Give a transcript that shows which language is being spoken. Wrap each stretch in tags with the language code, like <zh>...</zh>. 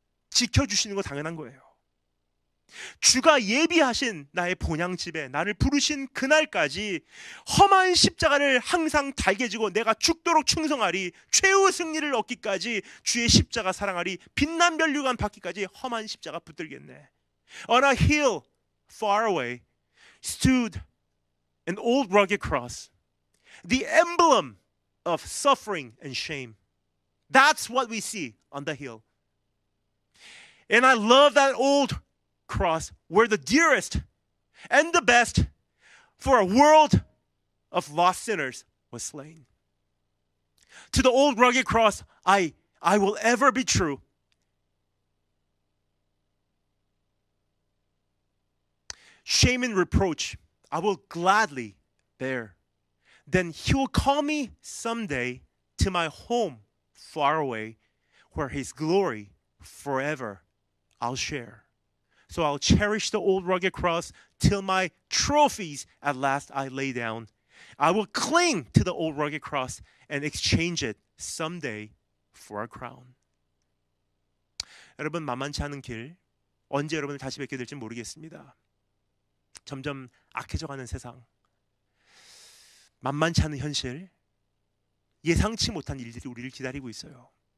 <ko>지켜주시는 거 당연한 거예요. 주가 예비하신 나의 본향집에 나를 부르신 그날까지 험한 십자가를 항상 달게 지고 내가 죽도록 충성하리, 최후 승리를 얻기까지 주의 십자가 사랑하리, 빛난 면류관 받기까지 험한 십자가 붙들겠네.</ko> <en>On a hill far away stood an old rugged cross, the emblem of suffering and shame. That's what we see on the hill. And I love that old cross where the dearest and the best for a world of lost sinners was slain. To the old rugged cross, I will ever be true. Shame and reproach I will gladly bear. Then he will call me someday to my home far away, where his glory forever I'll share. So I'll cherish the old rugged cross till my trophies at last I lay down. I will cling to the old rugged cross and exchange it someday for a crown.</en> <ko>여러분, 만만치 않은 길, 언제 여러분을 다시 뵙게 될지 모르겠습니다. 점점 악해져가는 세상, 만만치 않은 현실, 예상치 못한 일들이 우리를 기다리고 있어요.</ko>